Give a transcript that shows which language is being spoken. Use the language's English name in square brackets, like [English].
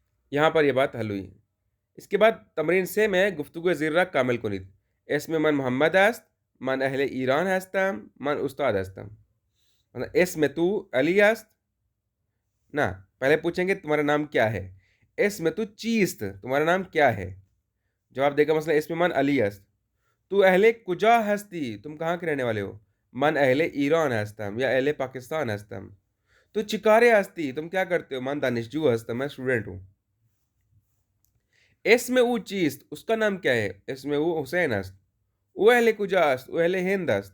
[Urdu] یہاں پر یہ بات حل ہوئی۔ اس کے بعد تمرین سے میں [Persian] گفتگو زیرہ کامل کنید۔ [Urdu] اس میں [Persian] من محمد است، من اہل ایران ہستم، من استاد ہستم۔ اسم تو علی است [Urdu] نا، پہلے پوچھیں گے تمہارا نام کیا ہے. [Persian] اسم تو چیست، [Urdu] تمہارا نام کیا ہے. جواب دے گا مثلا [Persian] اسم من علی است. تو اہل کجا ہستی، [Urdu] تم کہاں کے رہنے والے ہو. [Persian] من اہل ایران ہستم یا اہل پاکستان ہستم. تو چکارے ہستی، [Urdu] تم کیا کرتے ہو. [Persian] من دانشجو ہستم، [Urdu] میں اسٹوڈنٹ ہوں. [Persian] اسم او چیست، [Urdu] اس کا نام کیا ہے. [Persian] اسم او حسین است. او اہل کجا است، او اہل ہند است.